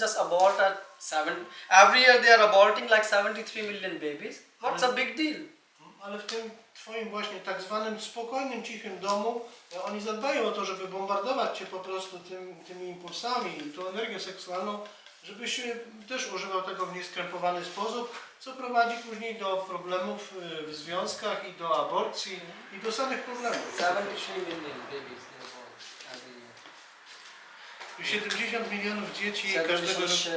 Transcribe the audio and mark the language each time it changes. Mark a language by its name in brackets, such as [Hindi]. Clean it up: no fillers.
[English] Just abort every year they are aborting like 73 million babies. What's a big deal? [Polish] Ale w tym twoim właśnie tak zwanym spokojnym, cichym domu oni zadbają o to, żeby bombardować cię po prostu tymi impulsami i tą energią seksualną, żebyś też używał tego w nieskrępowany sposób, co prowadzi później do problemów w związkach i do aborcji i do samych problemów. [English] 73 million babies they are born every year. [Polish] 70 milionów dzieci każdego roku.